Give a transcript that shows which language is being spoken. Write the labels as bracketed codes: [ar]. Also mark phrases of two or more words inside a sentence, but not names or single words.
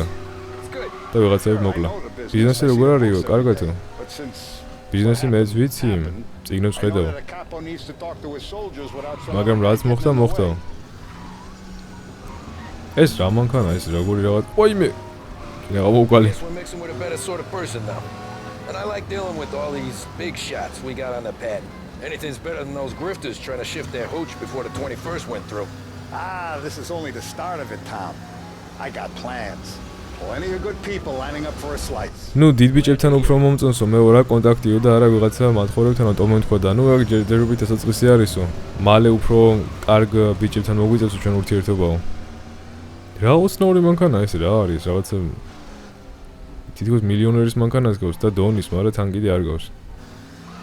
[ka] და ვიღაცები მოკლა. ბიზნესი როგორ არისო? კარგათო. ბიზნესი მეც ვიცი, წიგნებს ხედავ. მაგრამ რაც მოხდა. ეს რა მანქანა ეს როგორი რაღაც? ოიმე. რა მოვკალი. [en] And I like dealing with all these big shots we got on the pad. Anything's better than those grifters trying to shift their hooch before the 21st went through. This is only the start of it, Tom. I got plans. Plenty of good people lining up for a slice. [ka] ნუ დიდ ბიჭებთან უფრო მომწონსო, მე რა კონტაქტიო და არა ვიღაცა მათხოვრებთან ტომენ თქვა და ნუ ეგ ჯერჯერობით დასაწყისი არისო. მალე უფრო კარგ ბიჭებთან მოგვიწევს ჩვენ ურთიერთობაო. რა ოცნაური მანქანა ეს რა არის? რაღაცა თითქოს მილიონერის მანქანას გავს და დონის, მაგრამ თან კიდე არ გავს.